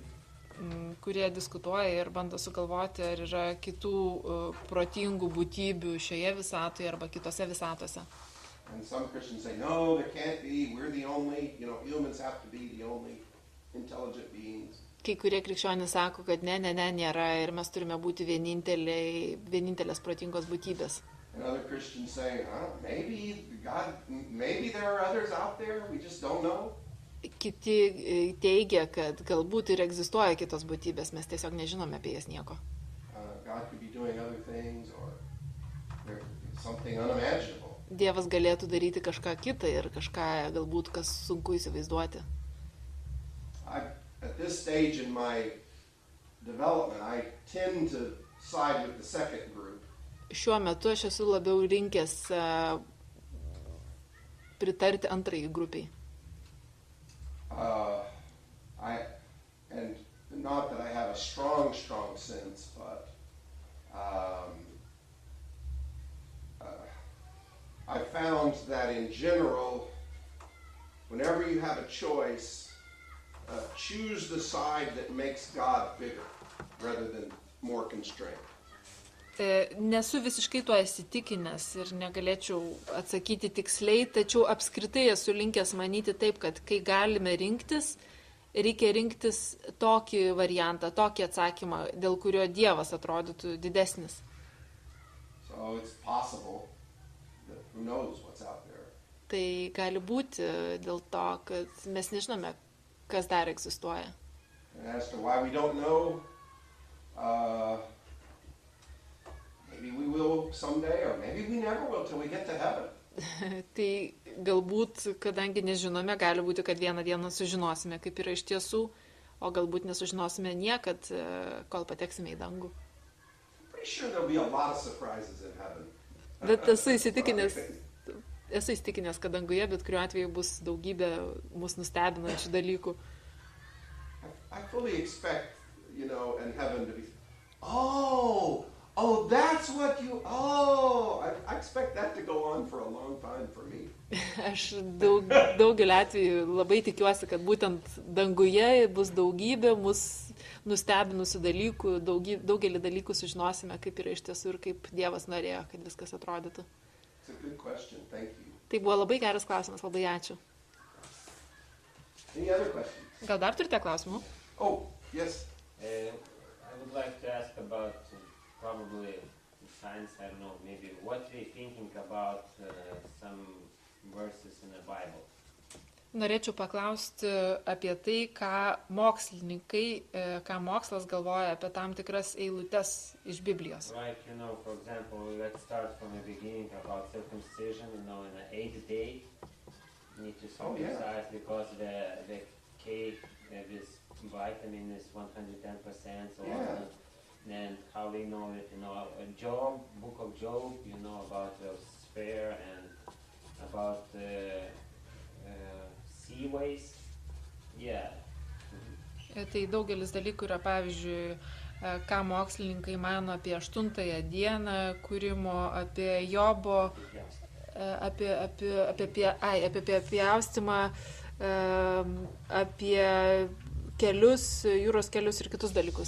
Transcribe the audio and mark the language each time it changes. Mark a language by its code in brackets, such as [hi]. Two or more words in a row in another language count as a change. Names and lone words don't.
[lt] Kurie diskutuoja ir bando sugalvoti, ar yra kitų protingų būtybių šioje visatoje arba kitose visatose. [en] And some Christians say, no, there can't be. We're the only, humans have to be the only intelligent beings. [lt] Kai kurie krikščionys sako, kad ne, nėra ir mes turime būti vienintelės protingos būtybės. [en] And other Christians say, maybe there are others out there, we just don't know. [lt] Kiti teigia, kad galbūt ir egzistuoja kitos būtybės, mes tiesiog nežinome apie jas nieko. [en] God could be doing other things or there's something unimaginable. [lt] Dievas galėtų daryti kažką kitą ir kažką galbūt, kas sunku įsivaizduoti. [en] At this stage in my development, I tend to side with the second group. [lt] Šiuo metu aš esu labiau linkęs pritarti antrajai grupiai. [en] And not that I have a strong sense, but I found that in general, whenever you have a choice, choose the side that makes God bigger rather than more constrained. [lt] Nesu visiškai tuo įsitikinęs ir negalėčiau atsakyti tiksliai, tačiau apskritai esu linkęs manyti taip, kad kai galime rinktis, reikia rinktis tokį variantą, tokį atsakymą, dėl kurio Dievas atrodytų didesnis. [en] So it's possible that who knows what's out there. [lt] Tai gali būti dėl to, kad mes nežinome, kas dar egzistuoja. [en] And as to why we don't know, maybe we will someday, or maybe we never will till we get to heaven. [lt] Tai galbūt, kadangi nežinome, gali būti, kad vieną dieną sužinosime, kaip yra iš tiesų, o galbūt nesužinosime niekad, kol pateksime į dangų. [en] Pretty sure there'll be a lot of surprises in heaven. [lt] Bet esu įsitikinęs, kad danguje bet kuriuo atveju bus daugybė mus nustebinančių dalykų. [en] I fully expect, in heaven to be, that's what I expect that to go on for a long time for me. [lt] Aš daugelį atvejų labai tikiuosi, kad būtent danguje bus daugybė mus nustebinusių dalykų, daugelį dalykų sužinosime, kaip yra iš tiesų ir kaip Dievas norėjo, kad viskas atrodytų. [en] It's a good question. Thank you. [lt] Tai buvo labai geras klausimas, labai ačiū. [en] Any other questions? [lt] Gal dar turite klausimų? [en] Oh, yes. I would like to ask about probably science, I don't know, maybe what you're thinking about some verses in the Bible. Norėčiau paklausti apie tai, ką mokslas galvoja apie tam tikras eilutes iš Biblijos. Right, for example, let's start from the beginning about circumcision, in the 8th day, need to circumcise because the cake, this vitamin is 110%, so often. And how we know it, Job, book of Job, about the sphere and about seaways. Yeah. [lt] Tai daugelis dalykų yra, pavyzdžiui, ką mokslininkai mano apie 8-ąją dieną kūrimo, apie Jobo, apie pjaustymą, apie kelius, jūros kelius ir kitus dalykus.